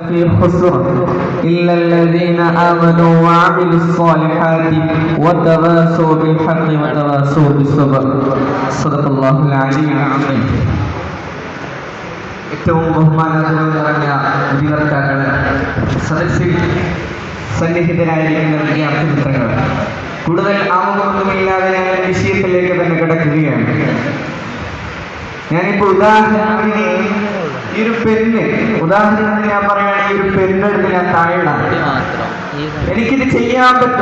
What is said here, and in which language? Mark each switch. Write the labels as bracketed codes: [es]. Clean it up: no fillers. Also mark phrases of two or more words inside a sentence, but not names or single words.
[ar] في خسر إلا الذين آمنوا وعملوا الصالحات وتواصوا بالحق وتواصوا بالصبر صدق الله العلي العظيم. [ml] ഏറ്റവും ബഹുമാനത്തോടെ നിറഞ്ഞ വിദ്യാർത്ഥികളെ, സദസ്സിൽ സന്നിഹിതരായിരിക്കുന്ന വിദ്യാർത്ഥി മിത്രങ്ങൾ, കൂടുതൽ ആമുഖമൊന്നുമില്ലാതെ ഞാൻ വിഷയത്തിലേക്ക് തന്നെ കിടക്കുകയാണ്. ഞാനിപ്പോൾ ഉദാഹരണത്തിന് ഈ ഒരു പെണ്ണ്, ഉദാഹരണത്തിന് ഞാൻ പറയുകയാണെങ്കിൽ ഈ ഒരു പെണ്ണെടുത്ത് ഞാൻ താഴെയാണ്, എനിക്കിത് ചെയ്യാൻ പറ്റും.